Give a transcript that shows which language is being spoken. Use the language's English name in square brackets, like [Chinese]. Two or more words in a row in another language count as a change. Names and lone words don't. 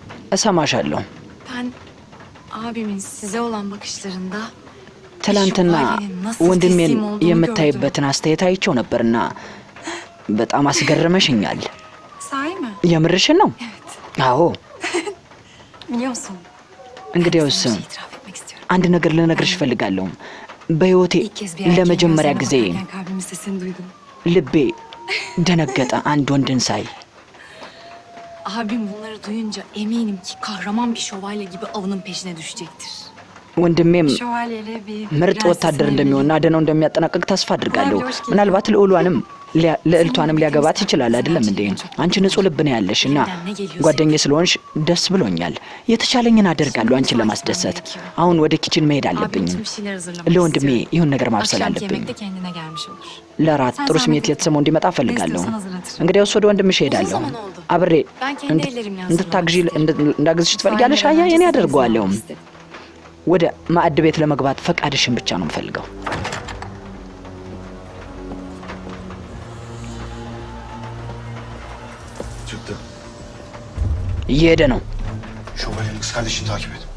[Amharic] እሰማሻለሁ። [Turkish] Ben abimin size olan bakışlarında [Amharic] ትላንትና ወንድሜን የምታይበትን አስተያየት አይቼው ነበርና በጣም አስገረመሽኛል። [Turkish] sahi mi? [Amharic] የምርሽን ነው? አዎ። [Turkish] Biliyorsun. [Amharic] እንግዲያውስ [Turkish] itiraf etmek istiyorum. [Amharic] አንድ ነገር ልነግርሽ እፈልጋለሁ። በህይወቴ ለመጀመሪያ ጊዜ [Turkish] kalbimin sesini duydum. [Amharic] ልቤ ደነገጠ አንድ ወንድን ሳይ። [Turkish] Abim bunları duyunca eminim ki kahraman bir şövalye gibi avının peşine düşecektir. [Amharic] ወንድሜም [Turkish] Şövalyeli bir [Amharic] ምርጥ ወታደር እንደሚሆንና አደናው እንደሚያጠናቅቅ ተስፋ አድርጋለሁ። ምናልባት ልዕልቷንም ሊያገባት ይችላል። አይደለም እንዴ? አንቺ ንጹህ ልብ ነው ያለሽ እና ጓደኛዬ ስለሆንሽ ደስ ብሎኛል። የተቻለኝን አደርጋለሁ አንቺን ለማስደሰት። አሁን ወደ ኪችን መሄድ አለብኝ። ለወንድሜ ይሁን ነገር ማብሰል አለብኝ። ለራት ጥሩ ስሜት የተሰማው እንዲመጣ እፈልጋለሁ። እንግዲያውስ ወደ ወንድምሽ እሄዳለሁ። አብሬ እንዳግዝሽ ትፈልጊያለሽ? አያ እኔ አደርገዋለሁ። ወደ ማዕድ ቤት ለመግባት ፈቃድሽን ብቻ ነው የምፈልገው። [Turkish] Çıktı. [Amharic] እየሄደ ነው። [Turkish] Şövalyenin kız kardeşini takip et.